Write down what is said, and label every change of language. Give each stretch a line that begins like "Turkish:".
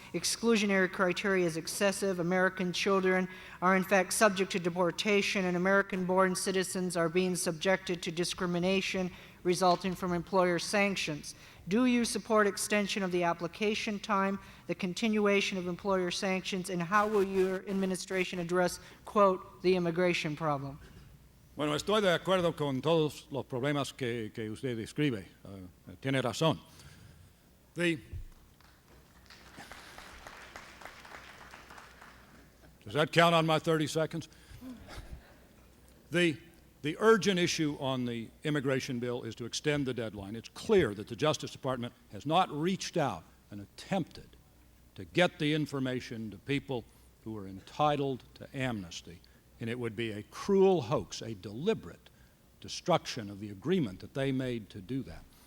English: Exclusionary criteria is excessive. American children are in fact subject to deportation, and American-born citizens are being subjected to discrimination, resulting from employer sanctions. Do you support extension of the application time, the continuation of employer sanctions, and how will your administration address, quote, the immigration problem?
Spanish: Bueno, estoy de acuerdo con todos los problemas que usted describe. Tiene razón.
English: Does that count on my 30 seconds? The urgent issue on the immigration bill is to extend the deadline. It's clear that the Justice Department has not reached out and attempted to get the information to people who are entitled to amnesty, and it would be a cruel hoax, a deliberate destruction of the agreement that they made to do that.